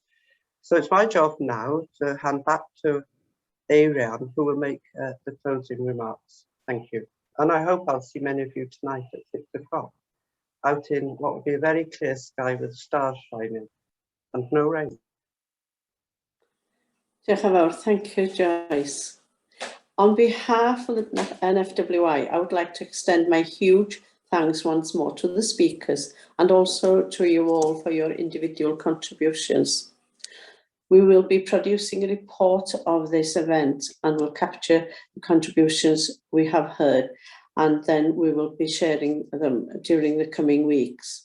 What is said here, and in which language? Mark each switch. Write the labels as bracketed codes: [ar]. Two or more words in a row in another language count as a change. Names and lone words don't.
[en] So it's my job now to hand back to Ariane, who will make the closing remarks. Thank you. And I hope I'll see many of you tonight at 6 o'clock, out in what will be a very clear sky with stars shining and no rain. [cy] Diolch yn fawr. [en] Thank you, Joyce. On behalf of the NFWI, I would like to extend my huge thanks once more to the speakers and also to you all for your individual contributions. We will be producing a report of this event and will capture the contributions we have heard, and then we will be sharing them during the coming weeks.